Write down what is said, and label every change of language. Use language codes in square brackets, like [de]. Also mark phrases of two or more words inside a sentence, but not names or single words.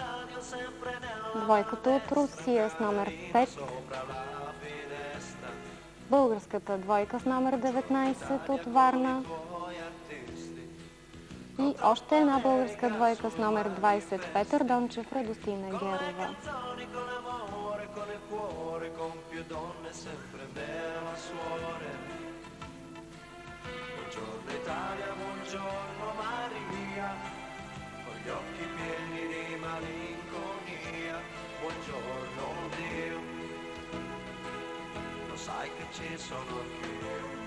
[bg] Двойката от Русия с номер 5. Българската двойка с номер 19 от Варна. И още една българска двойка с номер 20 Петър Дончев, Радостина Герова. [it] Buongiorno Italia, buongiorno Maria, con gli occhi pieni di malinconia, buongiorno Dio, lo sai che ci sono anch'io.